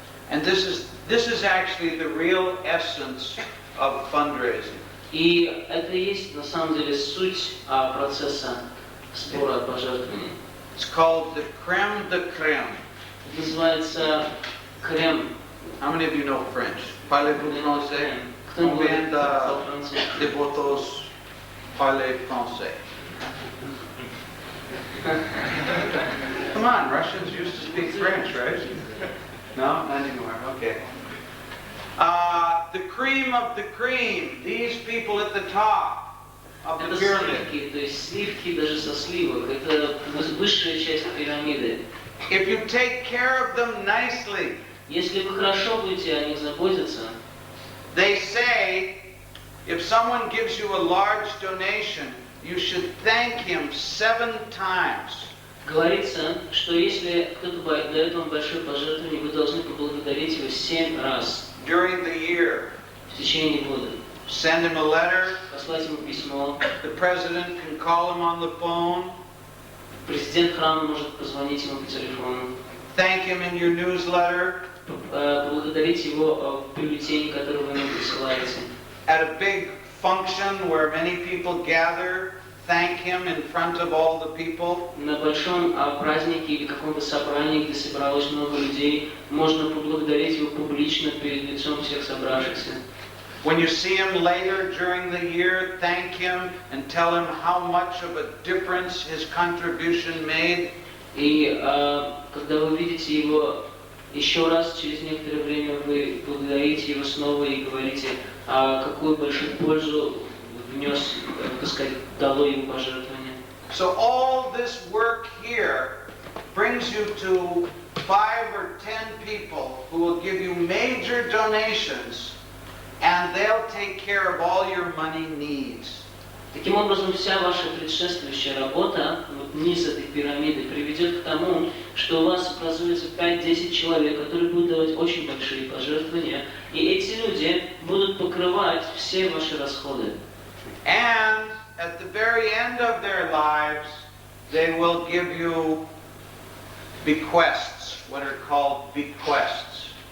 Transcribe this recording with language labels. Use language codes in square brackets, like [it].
[en] And this is actually the real essence of fundraising. [ru] И это и есть на самом деле суть процесса сбора пожертвований. [en] It's called the crème de crème. [ru] Это называется крем. [en] How many of you know French? [fr] Parlez-vous français? [ru] Кто говорит [fr] Combien [ru] по-французски? [fr] de votos parlez français? [en] Come on, Russians used to speak French, right? No, not anymore. Okay. The cream of the cream. These people at the top of the [ru] Это [en] pyramid. [ru] сливки, то есть сливки даже со сливок. Это высшая часть пирамиды. [en] If you take care of them nicely, [ru] Если вы хорошо будете о них заботиться, [en] they say if someone gives you a large donation, you should thank him 7 times. [ru] говорится, что если кто-то дает вам большое пожертвование, вы должны поблагодарить его 7 раз [en] During the year, [ru] в течение года. [en] send him a letter. [ru] Послать ему письмо. [en] The president can call him on the phone. [ru] Президент храма может позвонить ему по телефону. [en] Thank him in your newsletter. [ru] Поблагодарить его в бюллетене, который вы ему присылаете. [en] At a big function where many people gather, thank him in front of all the people. [ru] На большом празднике или каком-то собрании, где собралось много людей, можно поблагодарить его публично перед лицом всех собравшихся. [en] When you see him later during the year, thank him and tell him how much of a difference his contribution made. [ru] И когда вы видите его еще раз, через некоторое время вы благодарите его снова и говорите, какую большую пользу внес, так сказать, дало ему пожертвование. [en] So all this work here brings you to 5 or 10 people who will give you major donations, and they'll take care of all your money needs. [ru] Таким образом, вся ваша предшествующая работа, низ этой пирамиды, приведет к тому, что у вас образуется 5-10 человек, которые будут давать очень большие пожертвования, и эти люди будут покрывать все ваши расходы. [en] And at the very end of their lives, they will give you bequests, what are called bequests.